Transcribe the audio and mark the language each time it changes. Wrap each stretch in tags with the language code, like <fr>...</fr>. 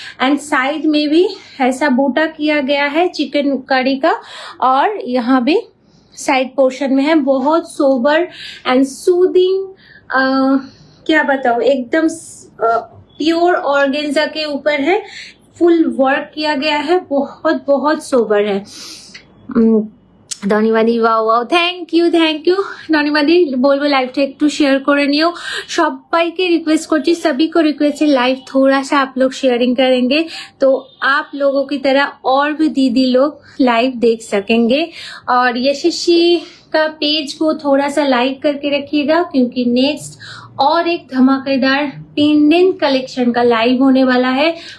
<hi>And side में भी ऐसा बूटा किया गया है चिकनकारी का, और यहाँ भी साइड पोर्शन में है। बहुत सोबर एंड सूदिंग, क्या बताओ, एकदम प्योर ऑर्गेन्जा के ऊपर है, फुल वर्क किया गया है, बहुत बहुत सोबर है।</hi> <bn>ধন্যবাদী, ওয়াও ওয়াও, থ্যাংক ইউ ধন্যবাদী। বলবো লাইভটা একটু शेयर করে নিও, সবাইকে रिक्वेस्ट করছি,</bn> <hi>सभी को रिक्वेस्ट है लाइव थोड़ा सा आप लोग शेयरिंग करेंगे तो आप लोगों की तरह और भी दीदी लोग लाइव देख सकेंगे। और यशस्वी का पेज को थोड़ा सा लाइक करके रखिएगा, क्योंकि नेक्स्ट और एक धमाकेदार पेंडेंट कलेक्शन का लाइव होने वाला है।</hi>